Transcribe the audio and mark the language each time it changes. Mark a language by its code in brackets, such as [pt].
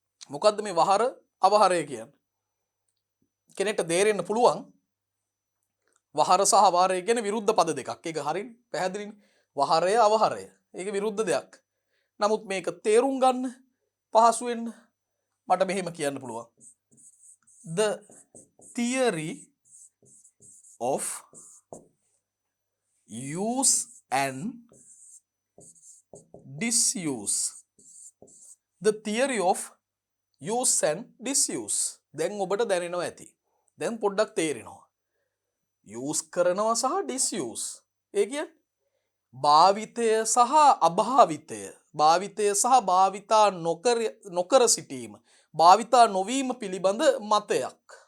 [si] මොකද්ද මේ වහර අවහරය කියන්නේ? කෙනෙක්ට තේරෙන්න පුළුවන් වහර සහ අවහරය කියන්නේ විරුද්ධ පද දෙකක්. ඒක හරියනේ. පැහැදිලිනේ. වහරය අවහරය. ඒක විරුද්ධ දෙයක්. නමුත් මේක තේරුම් ගන්න පහසු වෙන්න මට මෙහෙම කියන්න පුළුවන්. [en] The theory of use and disuse. The theory of use and disuse. [si] දැන් ඔබට දැනෙනවා ඇති. දැන් පොඩ්ඩක් තේරෙනවා. use කරනවා සහ disuse. ඒ කියන්නේ භාවිතය සහ අභාවිතය. භාවිතය සහ භාවිතා නොකර සිටීම. භාවිතා නොවීම පිළිබඳ මතයක්.